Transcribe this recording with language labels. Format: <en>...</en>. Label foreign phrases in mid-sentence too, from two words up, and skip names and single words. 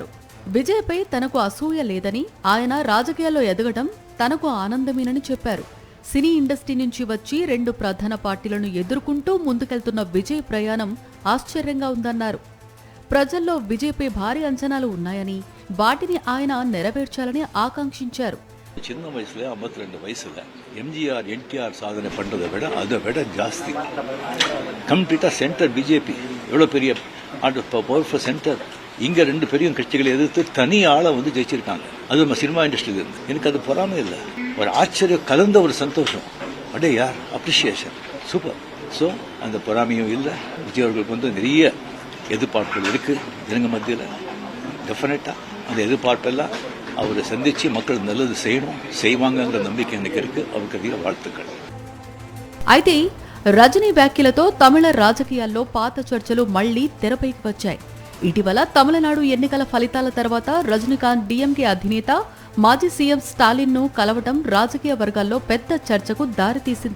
<te>విజయ్పై తనకు అసూయ లేదని, ఆయన రాజకీయాల్లో ఎదగడం తనకు ఆనందమేనని చెప్పారు. సినీ ఇండస్ట్రీ నుంచి వచ్చి 2 ప్రధాన పార్టీలను ఎదుర్కొంటూ ముందుకెళ్తున్న విజయ్ ప్రయాణం ఆశ్చర్యంగా ఉందన్నారు. ప్రజల్లో విజయ్పై భారీ అంచనాలు ఉన్నాయని, వాటిని ఆయన నెరవేర్చాలని ఆకాంక్షించారు.</te> <ta>சின்ன வயசுல 52 வயசுல எம்ஜிஆர் என்டிஆர் சாதனை பண்றதை விட அதை விட ஜாஸ்தி</ta> <en>கம்ப்ளீட்டா சென்டர்</en> <ta>பிஜேபி எவ்வளவு பெரிய</ta> <en>பவர்ஃபுல் சென்டர்.</en> <ta>இங்க 2 பெரிய கட்சிகளை எதிர்த்து தனி ஆளை வந்து ஜெயிச்சிருக்காங்க. அது நம்ம</ta> <en>சினிமா இண்டஸ்ட்ரியில</en> <ta>இருந்து எனக்கு அது பொறாமை இல்லை, ஒரு ஆச்சரியம் கலந்த ஒரு சந்தோஷம். அடே யார்</ta> <en>அப்ரிசியேஷன் சூப்பர்.</en> <ta>ஸோ அந்த பொறாமையும் இல்லை. விஜய் அவர்களுக்கு வந்து நிறைய எதிர்பார்ப்புகள் இருக்கு ஜனங்க மத்தியில். டெஃபினட்டா அந்த எதிர்பார்ப்பெல்லாம் அவரை சந்திச்சு மக்கள் நல்லது செய்வாங்கங்கிற నమ్మకం எனக்கு இருக்கு. அவருக்கு வாழ்த்துக்கள்.</ta> <te>అయితే రజనీ వ్యాఖ్యలతో తమిళ రాజకీయాల్లో పాత చర్చలు మళ్లీ తెరపైకి వచ్చాయి. ఇటీవల తమిళనాడు ఎన్నికల ఫలితాల తర్వాత రజనీకాంత్ డీఎంకే అధినేత మాజీ సీఎం స్టాలిన్ను కలవటం రాజకీయ వర్గాల్లో పెద్ద చర్చకు దారితీసింది.</te>